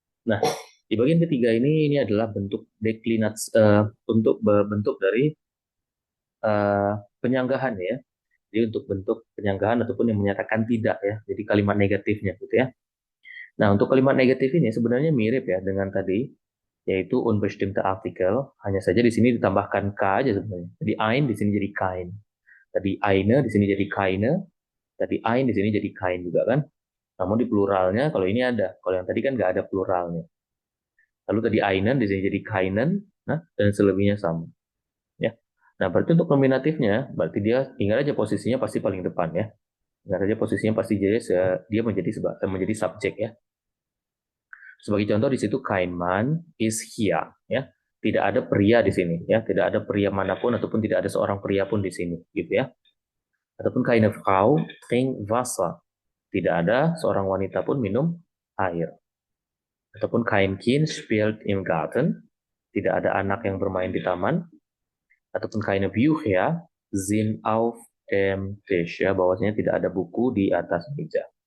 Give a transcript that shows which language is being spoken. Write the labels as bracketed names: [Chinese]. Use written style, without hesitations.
[Indonesian] Nah, di bagian ketiga ini adalah bentuk deklinasi untuk bentuk dari penyanggahan ya. Jadi untuk bentuk penyanggahan ataupun yang menyatakan tidak ya. Jadi kalimat negatifnya gitu ya. Nah, untuk kalimat negatif ini sebenarnya mirip ya dengan tadi, yaitu [German] unbestimmte Artikel. [Indonesian] Hanya saja di sini ditambahkan k aja sebenarnya. Jadi ein di sini jadi kein. Tadi eine di sini jadi keine. Tadi ein di sini jadi kein juga kan. Namun di pluralnya kalau ini ada. Kalau yang tadi kan nggak ada pluralnya. Lalu tadi einen di sini jadi keinen. Nah, dan selebihnya sama. Ya. Nah, berarti untuk nominatifnya, berarti dia tinggal aja posisinya pasti paling depan ya. Tinggal aja posisinya pasti jadi dia menjadi subjek ya. Sebagai contoh di situ [German] kein Mann ist hier [Indonesian] ya. Tidak ada pria di sini ya, tidak ada pria manapun ataupun tidak ada seorang pria pun di sini gitu ya. [German] Ataupun keine Frau trinkt Wasser. [Indonesian] Tidak ada seorang wanita pun minum air. Ataupun [German] kein Kind spielt im Garten. [Indonesian] Tidak ada anak yang bermain di taman. Ataupun [German] keine Bücher sind auf dem Tisch [Indonesian] ya, bahwasanya tidak ada buku di atas meja.